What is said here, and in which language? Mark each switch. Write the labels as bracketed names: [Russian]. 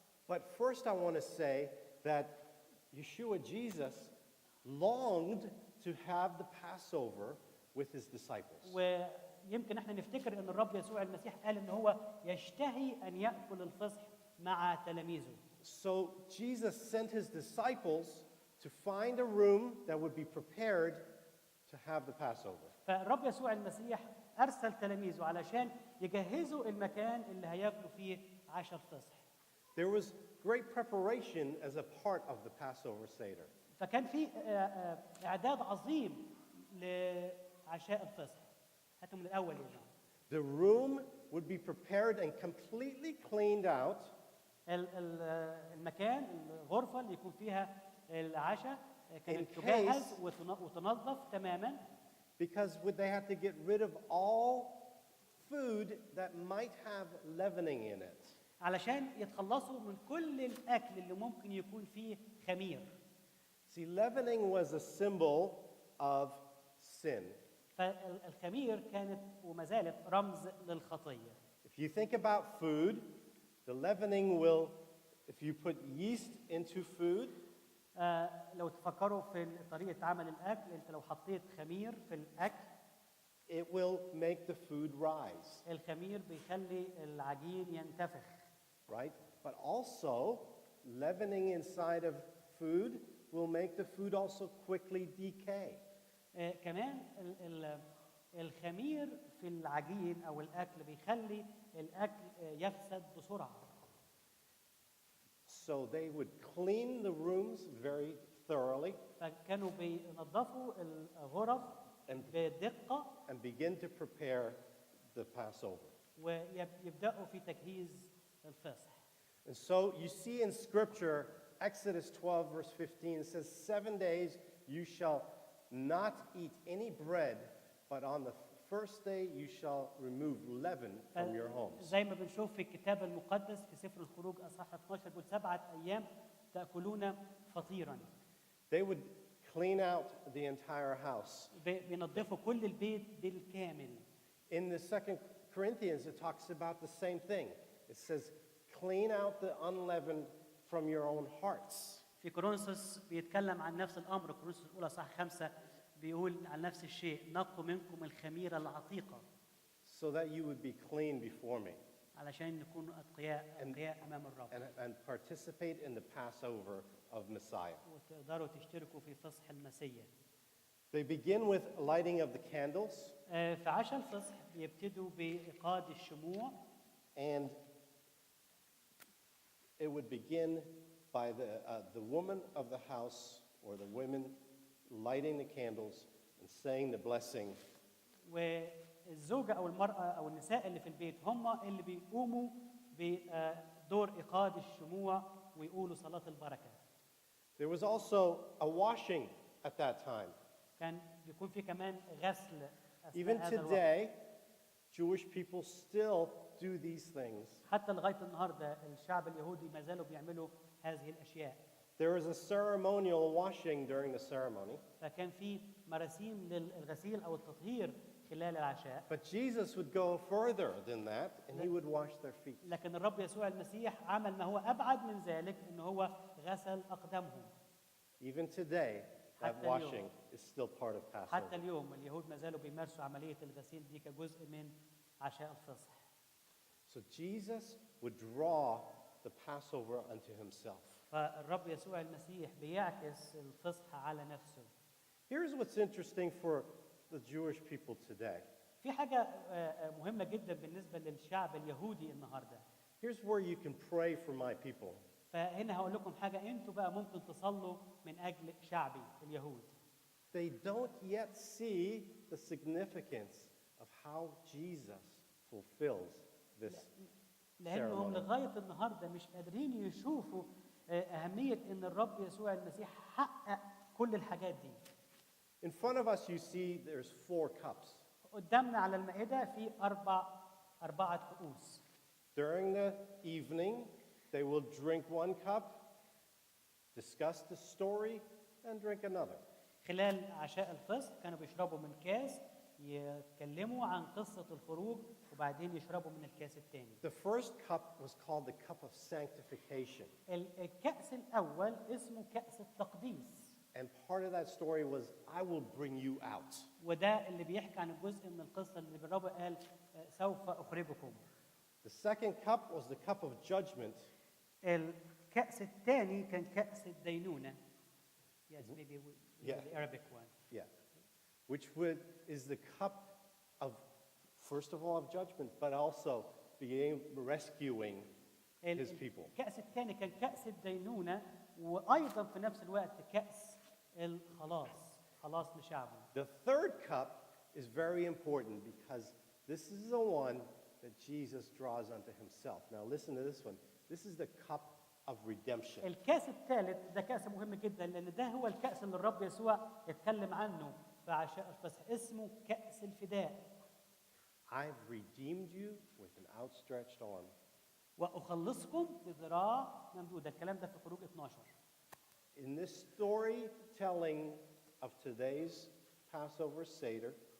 [English] But first I want to say that Yeshua, Jesus, longed to have the Passover with his disciples. [Arabic] ويمكن احنا نفتكر ان الرب يسوع المسيح قال ان هو يشتهي ان يأكل الفصح مع تلاميذه. [English] So Jesus sent his disciples to find a room that would be prepared to have the Passover. [Arabic] فالرب يسوع المسيح ارسل تلاميذه علشان يجهزوا المكان اللي هياكلوا فيه عشاء الفصح. [English] There was great preparation as a part of the Passover Seder. [Arabic] فكان في اعداد عظيم لعشاء الفصح. هاتوا من الاول يا جماعه. [English] The room would be prepared and completely cleaned out. [Arabic] المكان الغرفه اللي يكون فيها العشاء كانت تجهز وتنظف تماما. [English] Because they had to get rid of all food that might have leavening in it. [Arabic] علشان يتخلصوا من كل الاكل اللي ممكن يكون فيه خمير. [English] See, leavening was a symbol of sin. [Arabic] فالخمير كانت وما زالت رمز للخطيه. [English] If you think about food, the leavening will, if you put yeast into food, [Arabic] لو تفكروا في طريقه عمل الاكل، انت لو حطيت خمير في الاكل [English] it will make the food rise. [Arabic] الخمير بيخلي العجين ينتفخ. [English] Right? But also, leavening inside of food will make the food also quickly decay. [Arabic] كمان الخمير في العجين او الاكل بيخلي الاكل يفسد بسرعه. [English] So they would clean the rooms very thoroughly [Arabic] فكانوا بينظفوا الغرف بدقه [English] and begin to prepare the Passover. [Arabic] ويبداوا في تجهيز الفصح. [English] And so you see in Scripture, Exodus 12, verse 15, it says, 7 days you shall not eat any bread, but on the first day you shall remove leaven from your homes. [Arabic] زي ما بنشوف في الكتاب المقدس في سفر الخروج اصحاح 12 بيقول 7 أيام تأكلون فطيرا. [English] They would clean out the entire house. [Arabic] بينظفوا كل البيت بالكامل. [English] In the 2 Corinthians, it talks about the same thing. It says, clean out the unleavened from your own hearts. [Arabic] في كورنثوس بيتكلم عن نفس الامر. كورنثوس الاولى صح 5 بيقول عن نفس الشيء: نقوا منكم الخميره العتيقه. [English] So that you would be clean before me. [Arabic] علشان نكون اتقياء امام الرب. [English] And participate in the Passover of Messiah. [Arabic] وتقدروا تشتركوا في فصح المسيح. [English] They begin with lighting of the candles. [Arabic] في عشاء الفصح بيبتدوا بإيقاد الشموع. [English] And it would begin by the woman of the house or the women lighting the candles and saying the blessing. [Arabic] والزوجة أو المرأة أو النساء اللي في البيت هم اللي بيقوموا بدور إيقاد الشموع ويقولوا صلاة البركة. [English] There was also a washing at that time. [Arabic] كان بيكون في كمان غسل. [English] Even today, Jewish people still do these things. [Arabic] حتى لغاية النهاردة الشعب اليهودي ما زالوا بيعملوا هذه الأشياء. [English] There is a ceremonial washing during the ceremony. [Arabic] فكان في مراسيم للغسيل أو التطهير خلال العشاء. [English] But Jesus would go further than that, and he would wash their feet. [Arabic] لكن الرب يسوع المسيح عمل ما هو أبعد من ذلك، إنه هو غسل أقدامهم. [English] Even today, that washing is still part of Passover. [Arabic] حتى اليوم اليهود ما زالوا بيمارسوا عملية الغسيل دي كجزء من عشاء الفصح. [English] So Jesus would draw the Passover unto himself. [Arabic] فالرب يسوع المسيح بيعكس الفصح على نفسه. [English] Here's what's interesting for the Jewish people today. [Arabic] في حاجة مهمة جدا بالنسبة للشعب اليهودي النهاردة. [English] Here's where you can pray for my people. [Arabic] فهنا هقول لكم حاجة انتوا بقى ممكن تصلوا من أجل شعبي اليهود. [English] They don't yet see the significance of how Jesus fulfills this [Arabic] لأنهم [English] ceremony. [Arabic] لغاية النهاردة مش قادرين يشوفوا أهمية إن الرب يسوع المسيح حقق كل الحاجات دي. [English] In front of us, you see there's 4 cups. [Arabic] قدامنا على المائدة في أربعة كؤوس. [English] During the evening, they will drink 1 cup, discuss the story, and drink another. [Arabic] خلال عشاء الفصح كانوا بيشربوا من كاس، يتكلموا عن قصة الخروج، وبعدين يشربوا من الكاس الثاني. [English] The first cup was called the cup of sanctification. [Arabic] الكأس الأول اسمه كأس التقديس. [English] And part of that story was, I will bring you out. [Arabic] وده اللي بيحكي عن الجزء من القصة اللي الرب قال سوف أخرجكم. [English] The second cup was the cup of judgment. [Arabic] الكأس الثاني كان كأس الدينونة. [English] Yes, maybe the Arabic one. Yeah. Which is the cup of, first of all, of judgment, but also rescuing his people. [Arabic] الكأس الثاني كان كأس الدينونة، وأيضا في نفس الوقت كأس الخلاص، خلاص لشعبه. [English] The third cup is very important because this is the one that Jesus draws unto himself. Now listen to this one. This is the cup of redemption. [Arabic] الكأس الثالث ده كأس مهم جدا، لأن ده هو الكأس اللي الرب يسوع اتكلم عنه في عشاء الفصح، اسمه كأس الفداء. [English] I've redeemed you with an outstretched arm. [Arabic] وأخلصكم بذراع ممدودة. الكلام ده في خروج 12. [English] In this storytelling of today's Passover Seder,